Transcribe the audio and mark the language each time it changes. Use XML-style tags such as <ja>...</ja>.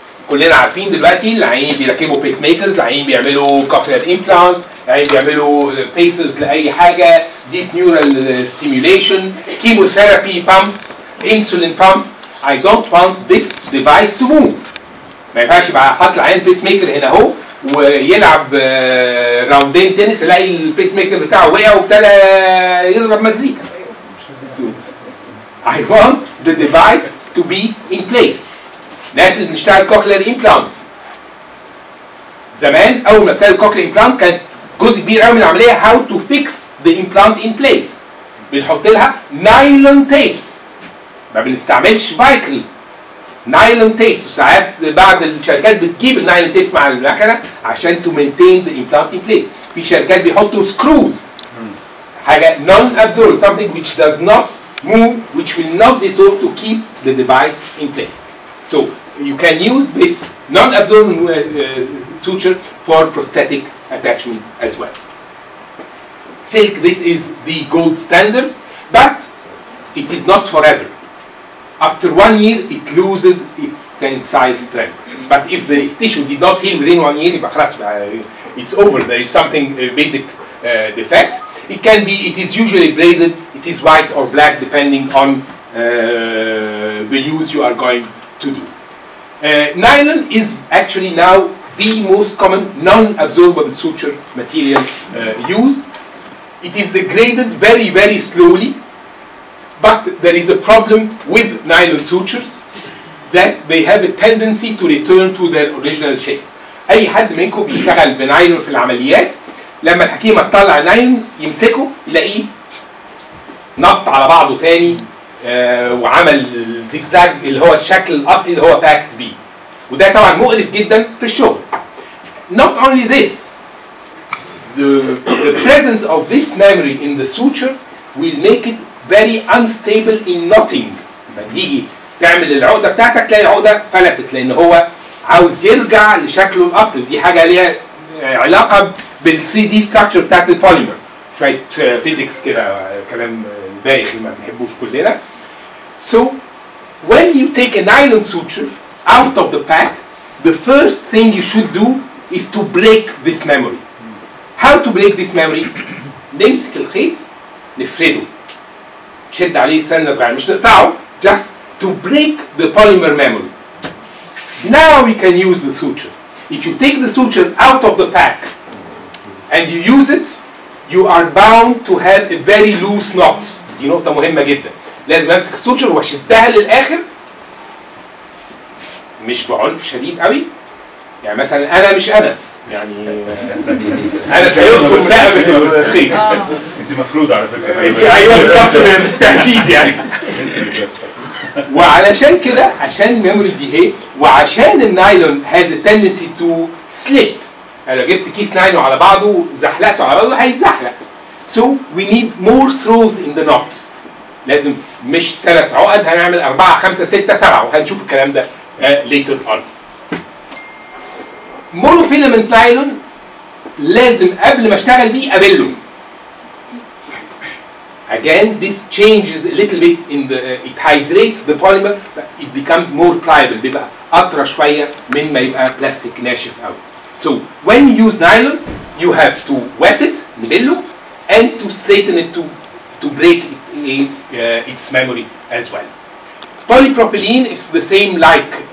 <ar>كلنا عارفين دلوقتي العيانين بيركبوا بيس ميكرز، العيانين بيعملوا cochlear implants، العيانين بيعملوا pacers لأي حاجة، deep neural stimulation، chemotherapy pumps، insulin pumps.</ar> <en>I don't want this device to move.</en> <ar>ما ينفعش يبقى حاطط العيان بيس ميكر هنا أهو ويلعب راوندين تنس يلاقي البيس ميكر بتاعه وقع وابتدى يضرب مزيكا.</ar> <en>So I want the device to be in place.</en> <ar>الناس اللي بنشتغل كوكلير امبلانتس زمان اول ما ابتدى الكوكلير امبلانت كانت جزء كبير قوي من العمليه هاو تو فيكس ذا امبلانت ان بليس. بنحط لها نايلون تيبس ما بنستعملش فايكل نايلون تيبس وساعات بعض الشركات بتجيب النايلون تيبس مع المكنه عشان تو مينتين ذا امبلانت ان بليس. في شركات بيحطوا سكروز حاجه</ar> <en>non absorbable something which does not move which will not dissolve to keep the device in place. So you can use this non-absorbable suture for prosthetic attachment as well. Silk, this is the gold standard, but it is not forever. After 1 year, it loses its tensile strength. But if the tissue did not heal within 1 year, it's over. There is something basic defect. It is usually braided. It is white or black depending on the use you are going to do. Nylon is actually now the most common non-absorbable suture material used. It is degraded very, very slowly, but there is a problem with nylon sutures that they have a tendency to return to their original shape.</en> <ar>أي حد منكم بيشتغل بنايلون في العمليات لما الحكيمة تطلع نايلون يمسكه يلاقيه نط على بعضه تاني وعمل زيجزاج اللي هو الشكل الاصلي اللي هو باكت بيه وده طبعا مقرف جدا في الشغل.</ar> <en>Not only this, the presence of this memory in the suture will make it very unstable in knotting.</en> <ar>لما تيجي تعمل العقده بتاعتك تلاقي العقده فلتت لان هو عاوز يرجع لشكله الاصلي ودي حاجه ليها علاقه بال 3 دي structure بتاعت البوليمر. شويه فيزيكس كده كلام بايخ ما بنحبوش كلنا.</ar> <en>So when you take a nylon suture out of the pack, the first thing you should do is to break this memory. How to break this memory?</en> <ar>نمسك الخيط نفرده نشد عليه سنة صغيرة مش نقطعه</ar> <en>just to break the polymer memory. Now we can use the suture. If you take the suture out of the pack and you use it, you are bound to have a very loose knot.</en> <ar>دي نقطة مهمة جدا. لازم امسك السوتشر واشدها للاخر مش بعنف شديد قوي. يعني مثلا انا مش انس يعني انس هيقطم رقبة الخيط. انت مفروض على فكرة. انت ايوه بالظبط بالتهديد يعني. وعلشان كده عشان الميموري دي هي وعشان النايلون</ar> <en>has a tendency to slip.</en> <ar>انا لو جبت كيس نايلون على بعضه زحلقته على بعضه هيتزحلق.</ar> <en>So we need more throws in the knot.</en> <ar>لازم مش 3 عقد هنعمل 4 5 6 7 وهنشوف الكلام ده</ar> <en>later on.</en> <ar>monofilament nylon لازم قبل ما اشتغل بيه ابله.</ar> <en>Again, this changes a little bit in the it hydrates the polymer, but it becomes more pliable.</en> <ar>بيبقى أطرى شوية من ما يبقى بلاستيك ناشف قوي.</ar> <en>So when you use nylon, you have to wet it, نبله, and to straighten it to break its memory as well. Polypropylene is the same like</en>